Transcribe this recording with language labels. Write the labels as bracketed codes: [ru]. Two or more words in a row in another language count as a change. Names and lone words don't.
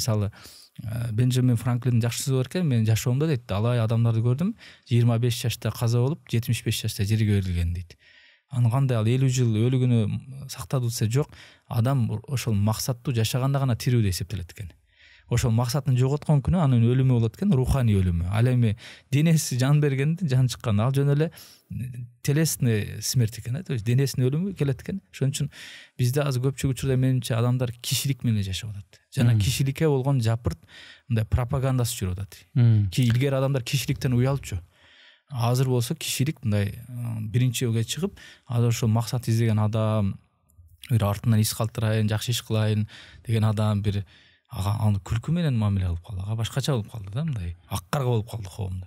[ky] Мисалы, Бенджамин Франклиндин жакшы сөзү бар экен, мен жашоомдо дейт, алай адамдарды көрдүм, 25 жашта каза болуп, 75 жашта жерге берилген дейт. Аны кандай ал 50 жыл өлүгүнө сактады десе жок, адам ошол максаттуу жашаганда гана тирүү деп эсептелет экен. Ошол максатын жоготкон күнү анын өлүмү болот экен, руханий өлүмү. Ал эми денеси жан бергенде жан чыккан, ал жөн эле [ru] телесный смерть [ky] экен, [ru] то есть [ky] денесинин өлүмү келет экен. Ошон үчүн бизде азыр көпчүлүк учурда менимче адамдар кишилик менен жашап атат. Жана кишиликке болгон жапырт мындай пропагандасы жүрүп атат. Илгери адамдар кишиликтен уялчу. азыр болсо кишилик мындай биринчи жолго чыгып азыр ошол максат издеген адам, бир артынан ис калтырайын, жакшы иш кылайын деген адам бир аны күлкү менен мамиле кылып калды, ага башкача болуп калды да, мындай ак карга болуп калды коомдо.